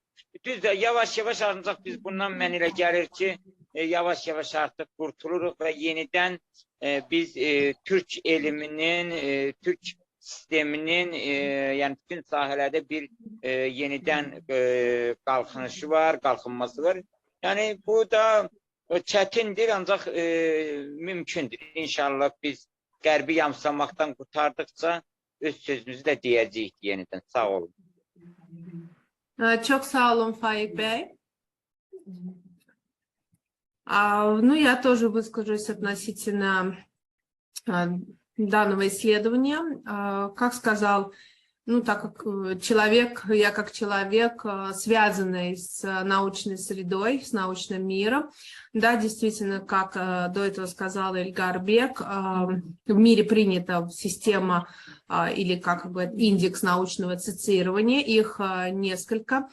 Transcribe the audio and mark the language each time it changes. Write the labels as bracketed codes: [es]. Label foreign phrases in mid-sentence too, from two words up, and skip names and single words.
[az] Düzdür, yavaş-yavaş ancaq biz bundan mən elə gəlir ki, yavaş-yavaş artıq qurtuluruq və yenidən biz Türk elminin, Türk sisteminin, yəni bütün sahələrdə bir yenidən qalxınışı var, qalxınması var. Yəni bu da çətindir, ancaq mümkündür. İnşallah biz qərbi yamsılamaqdan qurtardıqca öz sözümüzü də deyəcəyik yenidən. Sağ olun. Çok sağ olun, Фаик Бey. [ru] Ну, я тоже выскажусь относительно данного исследования. Как сказал ну, так как я как человек, связанный с научной средой, с научным миром, да, действительно, как до этого сказал Ильгар Бек, в мире принята система или, как бы, индекс научного цитирования, их несколько.